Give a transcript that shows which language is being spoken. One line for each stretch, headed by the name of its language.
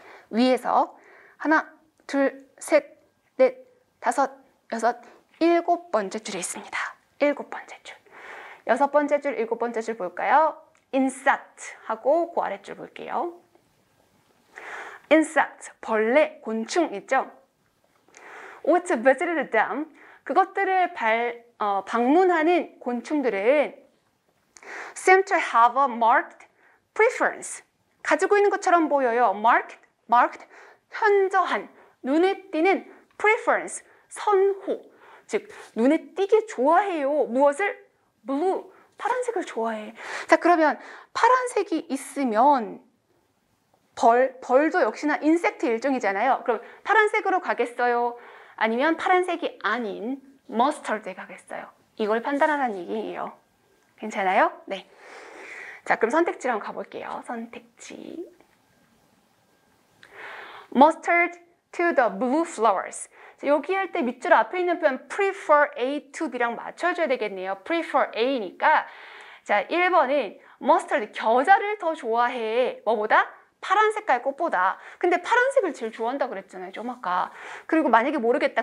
Korean: 위에서 하나, 둘, 셋, 넷, 다섯, 여섯, 7번째 줄에 있습니다. 7번째 줄. 6번째 줄, 7번째 줄 볼까요? insect 하고 그 아랫줄 볼게요. insect, 벌레, 곤충 있죠?
English: What visited them,
Korean: 그것들을 방문하는 곤충들은
English: seem to have a marked preference,
Korean: 가지고 있는 것처럼 보여요. marked, 현저한, 눈에 띄는 preference, 선호, 즉 눈에 띄게 좋아해요. 무엇을? blue, 파란색을 좋아해. 자, 그러면 파란색이 있으면 벌도 역시나 인섹트 일종이잖아요. 그럼 파란색으로 가겠어요? 아니면 파란색이 아닌 머스터드에 가겠어요? 이걸 판단하라는 얘기예요. 괜찮아요? 네. 자, 그럼 선택지로 한번 가볼게요. 선택지.
English: mustard to the blue flowers.
Korean: 여기 할 때 밑줄 앞에 있는 표현 prefer A to B랑 맞춰줘야 되겠네요. prefer A니까 자 1번은 mustard, 겨자를 더 좋아해. 뭐보다? 파란 색깔 꽃보다. 근데 파란색을 제일 좋아한다 그랬잖아요. 좀 아까. 그리고 만약에 모르겠다.